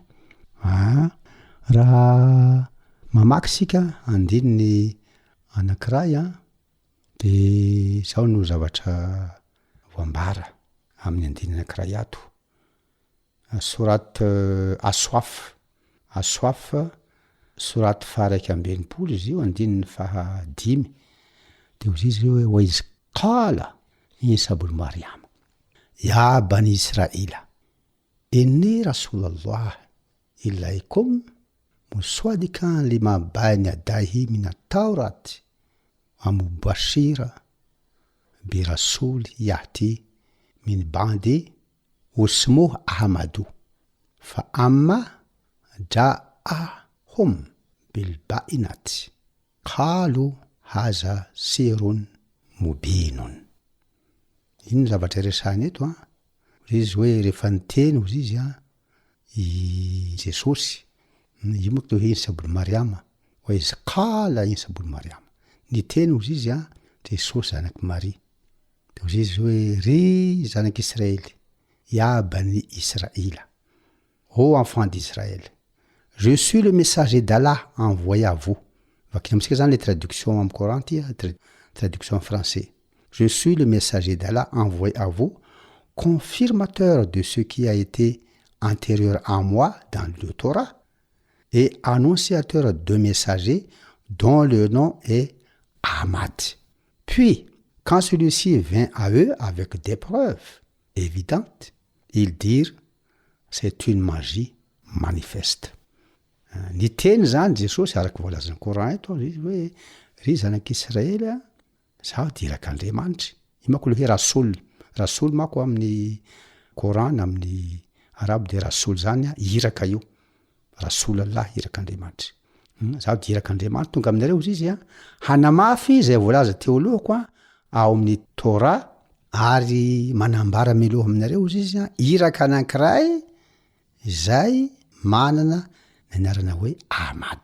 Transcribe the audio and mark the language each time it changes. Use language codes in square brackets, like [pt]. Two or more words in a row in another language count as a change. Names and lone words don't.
[mg] Raha mamaky sika andininy anankiray dia izao no zavatra voambara amin'ny andininy anankiray ato. Sorat Aswaf sorat faha 120 izy io andininy faha 5 dia hozy izy hoe [ar] وإذ قال عيسى ابن مريم يا بني إسرائيل إني رسول الله إليكم مصدقا لما بين يديه من التوراة ومبشرا برسول يأتي من بعدي اسمه أحمد فلما جاءهم بالبينات قالوا هذا سحر مبين. [mg] Iny zavatra resahany eto izy hoe rehefa niteny hozy izy i Jesosy io moa toa Isa ibn Maryam [ar] وإذ قال عيسى ابن مريم [mg] niteny hozy izy Jesosy zanaky Marie. Dia hozy izy hoe ry zanak'Israëly [ar] يا بني إسرائيل, [fr] ô enfant d'Israël, je suis le messager d'Allah envoyé à vous. [mg] Vakina amitsika zany [fr] les traductions en Coran traduction en français. Je suis le messager d'Allah envoyé à vous, confirmateur de ce qui a été antérieur à moi dans le Torah et annonciateur de messagers dont le nom est Ahmad. Puis, quand celui-ci vint à eux avec des preuves évidentes, ils dirent c'est une magie manifeste. [mg] Ny teny zany Jesosy araky voalazany Coran eto izy hoe ry zanak'Israëly zaho dia irak'Andriamanitra. Io manko le hoe rasoul manko amin'ny Coran amin'ny arabo dia rasoul zany iraka io. [ar] رسول الله [mg] irak'Andriamanitra. Zaho dia irak'Andriamanitra tonga aminareo izy hanamafy izay voalaza teo alohako ao amin'ny Torah ary manambara miloha aminareo izy iraka anankiray izay manana ny anarana hoe Ahmad.